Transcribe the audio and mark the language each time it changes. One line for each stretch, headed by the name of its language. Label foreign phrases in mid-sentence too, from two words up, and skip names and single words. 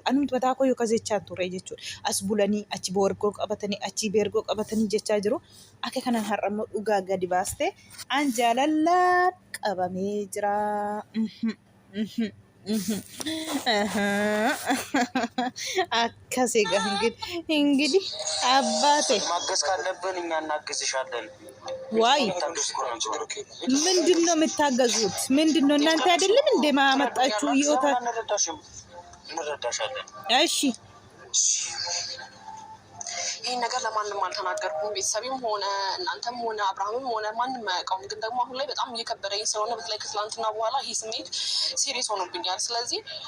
Oromo: Anumti mataa koo yookaan jechaa ture jechuudha. As bulanii achi boorgoo qabatanii achi beergoo qabatanii jechaa jiru. Akka kanaan har'a immoo dhugaa gadi baastee an jaalalaan qabamee jira.
Amharic: Akkasii እንግዲህ አባቴ ማገዝ ካለብን እኛ እናግዝሻለን። ዋይ ምንድን ነው የምታገዙት? ምንድን ነው እናንተ አይደለም እንደ ማመጣችሁ ይወታ እንረዳሻለን። እሺ ይሄን ነገር ለማንም አልተናገርኩም። ቤተሰብም ሆነ እናንተም ሆነ አብርሃምም ሆነ ማንም አያውቀውም። ግን ደግሞ አሁን ላይ በጣም እየከበደኝ ስለሆነ በተለይ ከትላንትና በኋላ ይሄ ስሜት ሲሪየስ ሆኖብኛል። ስለዚህ